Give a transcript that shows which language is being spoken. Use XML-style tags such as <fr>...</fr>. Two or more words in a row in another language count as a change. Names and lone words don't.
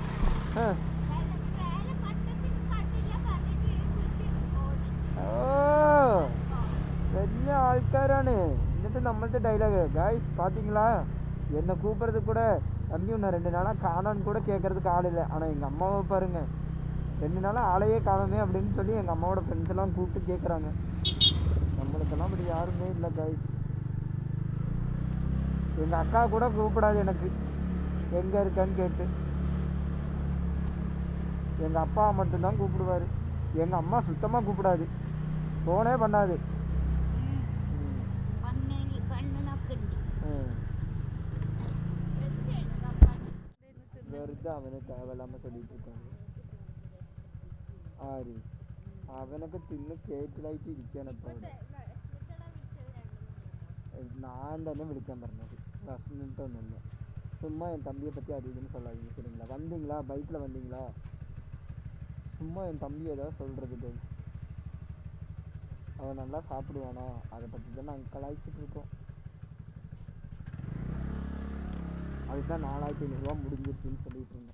<ml>ഓ വലിയ ആൾക്കാരാണ്.</ml> <ta>എന്നിട്ട് நம்மள்ட்ட டைலாக், காய்ஸ் பார்த்தீங்களா என்னை கூப்பிட்றதுக்கு கூட தம்பி ஒன்று 2 நாளாக காணான்னு கூட கேட்கறதுக்கு ஆள் இல்லை. ஆனால் எங்கள் அம்மாவை பாருங்க, 2 நாளாக ஆளையே காணுமே அப்படின்னு சொல்லி எங்கள் அம்மாவோட ஃப்ரெண்ட்ஸ் எல்லாம் கூப்பிட்டு கேட்குறாங்க. நம்மளுக்கெல்லாம் அப்படி யாருமே இல்லை காய்ஸ். எங்கள் அக்கா கூட கூப்பிடாது எனக்கு எங்கே இருக்கான்னு கேட்டு. எங்கள் அப்பா மட்டும்தான் கூப்பிடுவார். எங்கள் அம்மா சுத்தமாக கூப்பிடாது, ஃபோனே பண்ணாது.</ta> <ml>വെറുതെ അവന് തേവലാമ</ml> <ta>சொல்லிட்டு இருக்காங்க.</ta> <ml>ആര്? അവനൊക്കെ തിന്ന് കേറ്റിലായിട്ട് ഇരിക്കുകയാണ് ഇപ്പോൾ അവിടെ. ഞാൻ തന്നെ വിളിക്കാൻ പറഞ്ഞത്, വിശന്നിട്ടൊന്നുമില്ല.</ml> <ta>சும்மா என் தம்பியை பற்றி அது இதுன்னு சொல்லாதீங்க சரிங்களா? வந்தீங்களா, பைக்கில் வந்தீங்களா, சும்மா என் தம்பி ஏதாவது சொல்கிறது. அவன் நல்லா சாப்பிடுவானா, அதை பற்றி தான் நாங்கள் கலாய்ச்சிட்டு இருக்கோம். அதுதான் 4500 ரூபா முடிஞ்சிருச்சுன்னு சொல்லிட்டு இருந்தேன்.</ta>